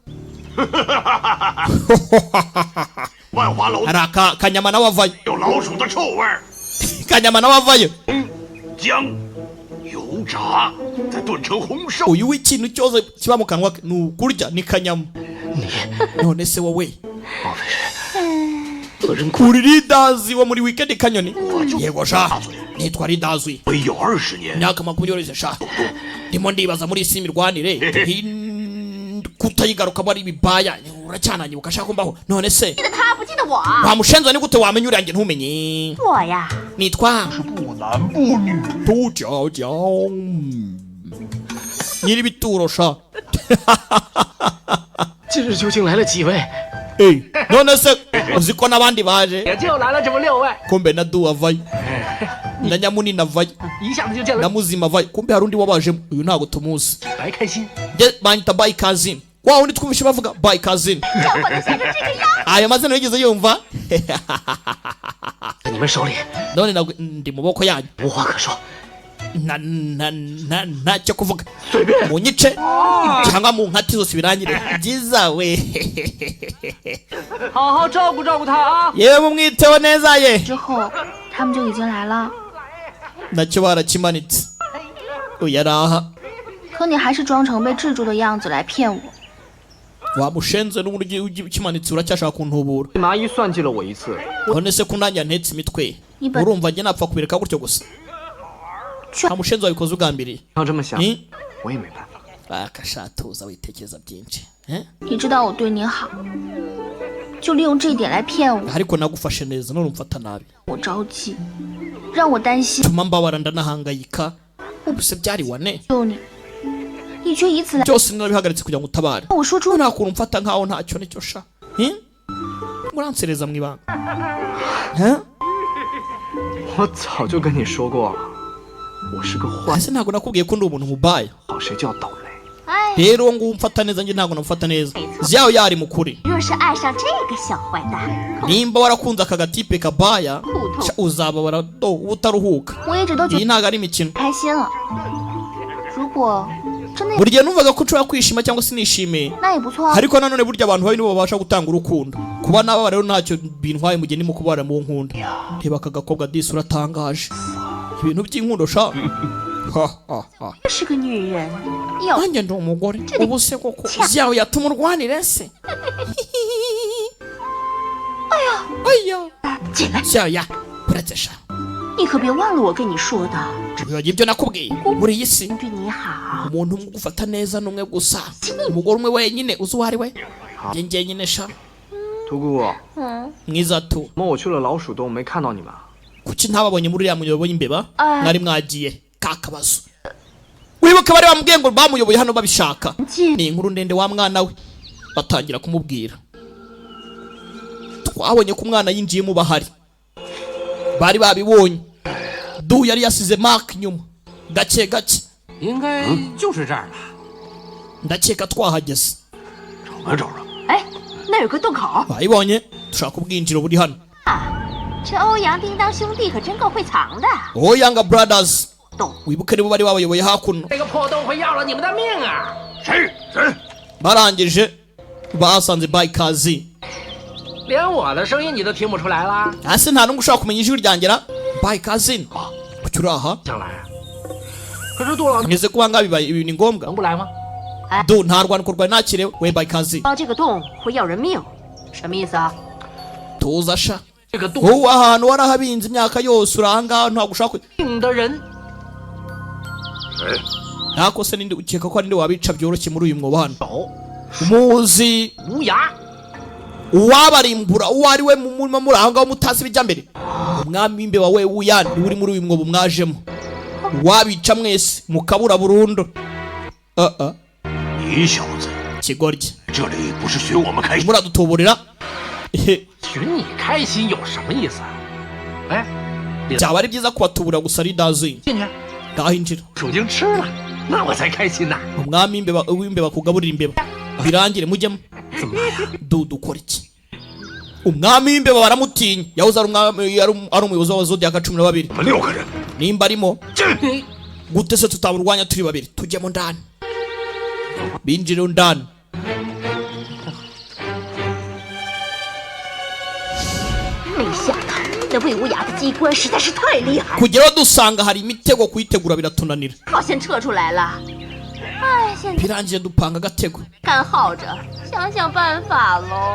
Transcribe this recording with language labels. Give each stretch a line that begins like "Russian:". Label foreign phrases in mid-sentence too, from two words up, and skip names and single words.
Chinese: 万华楼
Kinyarwanda: hari akanyama nawe avayo
Chinese: 有老鼠的臭味儿，
Kinyarwanda: kanyama nawe avayo
Chinese: 姜、油炸，再炖成红烧。
Kinyarwanda: uyu w'ikintu cyose kiba mu kanwa ke ni ukurya ni kanyama none se wowe
Chinese: 莫非是恶人谷？
Kinyarwanda: uri ridazi wo muri weekend kanyoni yego sha nitwa ridazi
Chinese: 没有20年，
Kinyarwanda: imyaka 20 sha ndimo ndibaza muri isi imirwanire kutayigarukamo ari ibibaya uracyananyibuka ashaka kumbaho none se
Chinese: 记得他不记得我？
Kinyarwanda: wamushenza ni gute wamenya uriyange ntumenye
Chinese: 我呀，
Kinyarwanda: nitwa
Chinese: 不男不女。
Kinyarwanda: tujyajya nyiri bituro sha
Chinese: 今日究竟来了几位？
Kinyarwanda: none se uzi ko n'abandi baje
Chinese: 也就来了这么6位，
Kinyarwanda: kumbe na du avayo na nyamuni navayo
Chinese: 一下子就见
Kinyarwanda: na
Chinese: 了，
Kinyarwanda: muzima avayo kumbe hari undi wabajemo uyu ntabwo tumuzi
Chinese: 白开心。
Kinyarwanda: njye banyita bayi kazini wa wundi twumvishe bavuga bayi kazini
Chinese: 要把他吓成这个样，
Kinyarwanda: ayo mazina wigeze yumva
Chinese: 在你们手里
Kinyarwanda: none ntabwo ndi mu maboko yanyu
Chinese: 无话可说，
Kinyarwanda: ntacyo kuvuga munyice cyangwa mu nkati zose birangire byiza we
Chinese: 好好照顾照顾他啊！
Kinyarwanda: yewe mumwiteho neza ye
Chinese: 之后他们就已经来了，
Kinyarwanda: nacyo barakimanitse uyu ari aha
Chinese: 可你还是装成被制住的样子来骗我。
Kinyarwanda: wamushenze n'uburyo ukimanitse uracyashaka kuntubura
Chinese: 蚂蚁算计了我一次，
Kinyarwanda: none se ko nanjye ntetse imitwe Iba- urumva njye napfa kubireka gutyo gusa nta mushenzi wabikoze ugambiriye
Chinese: 要这么想， Hmm? 我也没办法。
Kinyarwanda: akashatuza witekereza byinshi eh?
Chinese: 你知道我对你好，就利用这一点来骗我，
Kinyarwanda: ariko nagufashe neza none umfata nabi
Chinese: 我着急，让我担心
Kinyarwanda: tuma mbabara ndanahangayika ubuse byari wane
Chinese: 救你，你却以此来
Kinyarwanda: byose narabihagaritse kugira ngo utabare
Chinese: 我说出
Kinyarwanda: nta kuntu mfata nkaho ntacyo nicyo sha Hmm? muransereza mu ibanga Eh?
Chinese: 我早就跟你说过了，我是个坏，
Kinyarwanda: ese ntabwo nakubwiye ko ndi umuntu mubaya
Chinese: 好谁叫倒霉。哎，
Kinyarwanda: rero uwo nguwo umfata neza njye ntabwo namufata neza ziyaho yari mukuri
Chinese: 若是爱上这个小坏蛋，
Kinyarwanda: nimba warakunze aka gatipe kabaya sha uzababara utaruhuka
Chinese: 我也只都觉
Kinyarwanda: iyi
Chinese: 得
Kinyarwanda: ntabwo ari imikino
Chinese: 开心了。如果真的，
Kinyarwanda: buri gihe numvaga ko nshobora kwishima cyangwa se nishimiye
Chinese: 那也不错啊。
Kinyarwanda: ariko nanone burya abantu babi nibo babasha gutanga urukundo kuba naba rero ntacyo bintwaye mu gihe ndimo kubara mu nkunda reba aka gakobwa disi uratangaje ibintu by'inkundo sha ha ha ha
Chinese: 是个女人，要
Kinyarwanda: nanjye ndi umugore ubu se koko ziyawe yatuma urwanire se aya
Chinese: 进来，
Kinyarwanda: ziyawe ya uretse sha
Chinese: 你可别忘了我跟你说的，
Kinyarwanda: ibyo ibyo nakubwiye muri iyi si
Chinese: 对你好。
Kinyarwanda: umuntu umwe ugufata neza n'umwe gusa umugore umwe wenyine uzi uwo ari we njye njyenyine sha
Chinese: 图姑，
Kinyarwanda: mwiza tu
Chinese: 怎么我去了老鼠洞没看到你们？
Kinyarwanda: kuki ntababonye muri uriya muyobo w'imbeba Ah. mwari mwagiye ka kabazo wibuke bari bamubwiye ngo bamuyoboye hano babishaka
Chinese: 进
Kinyarwanda: ni inkuru ndende wa mwana we batangira kumubwira twabonye ko umwana yinjiyemo bahari bari babibonye Du yari yasize Mark nyuma gake gake
Chinese: 应该就是这儿吧。
Kinyarwanda: ndakeka twahageze
Chinese: 找吧找吧。哎，那有个洞口
Kinyarwanda: bayibonye dushaka ubwinjiro buri hano 啊！
Chinese: 这欧阳叮当兄弟可真够会藏的。 Oyanga Brothers 洞
Kinyarwanda: wibuke nibo bari babayoboye hakuno
Chinese: 这个破洞会要了你们的命啊！谁？
Kinyarwanda: barangije basanze Bikers
Chinese: 连我的声音你都听不出来啦？
Kinyarwanda: hasi nta n'umwe ushaka kumenya ijwi ryanjye ra Bikers kuki uri aha
Chinese: 想来。可是杜老
Kinyarwanda: ngeze kuba ngaho bibaye ibi ni ngombwa
Chinese: 能不来吗？
Kinyarwanda: Du nta rwandiko rwawe nakire we Bikers
Chinese: 挖这个洞会要人命，什么意思啊？
Kinyarwanda: tuza sha
Chinese: 这个洞
Kinyarwanda: wowe ahantu warahabinze imyaka yose uri ahangaha ntabwo ushaka
Chinese: 命的人谁？
Kinyarwanda: ntako se ninde ukeka ko ari nde wabica byoroshye muri uyu mwobo hano
Chinese: 手
Kinyarwanda: muzi
Chinese: 无涯，
Kinyarwanda: uwabarimbura uwo ari we murimo muri aho ngaho mutazi ibijya mbere umwami w'imbeba we Wuyani niwe uri muri uyu mwobo mwajemo wabica mwese mukabura burundu
Chinese: 你小子，
Kinyarwanda: kigoryi
Chinese: 这里不是寻我们开心。
Kinyarwanda: muradutuburira
Chinese: 寻你开心有什么意思啊？哎，
Kinyarwanda: byaba ari byiza kubatuburira gusa ridazuye
Chinese: 进去，
Kinyarwanda: ngaho injira
Chinese: 已经吃了，那我才开心呢。
Kinyarwanda: umwami w'imbeba kugaburira imbeba birangire mujyemo Du dukora iki umwami w'imbeba baramutinya yahoze ari umuyobozi wa Zodiac 12
Chinese: 我们6个人，
Kinyarwanda: nimba arimo
Chinese: 进。
Kinyarwanda: gute se tutaburwanya turi babiri tujyemo ndani binjire ndani
Chinese: 没想到那魏无涯的机关实在是太厉害了，
Kinyarwanda: kugeraho dusanga hari imitego kuyitegura biratunanira
Chinese: 好先撤出来了。哎，现在
Kinyarwanda: birangiye dupanga agatego
Chinese: 干耗着，想想办法喽。